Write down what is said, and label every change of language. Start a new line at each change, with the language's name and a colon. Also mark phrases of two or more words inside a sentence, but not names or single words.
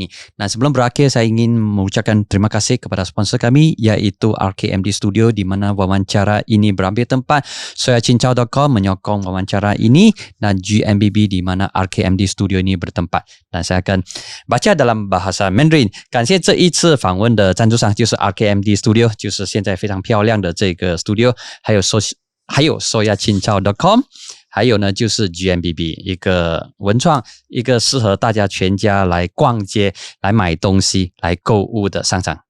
Malay: Dan sebelum berakhir, saya ingin mengucapkan terima kasih kepada sponsor kami, iaitu RKMD Studio, di mana wawancara ini berambil tempat. Soyacincau.com menyokong wawancara ini, dan GMBB di mana RKMD Studio ini bertempat. Dan saya akan baca dalam bahasa Mandarin.
Chinese: 感谢这一次访问的赞助商就是 RKMD Studio， 就是现在非常漂亮的这个 studio， 还有还有 soyachinchao.com， 还有呢就是 GMBB， 一个文创，一个适合大家全家来逛街、来买东西、来购物的商场。谢谢你，我们下星期，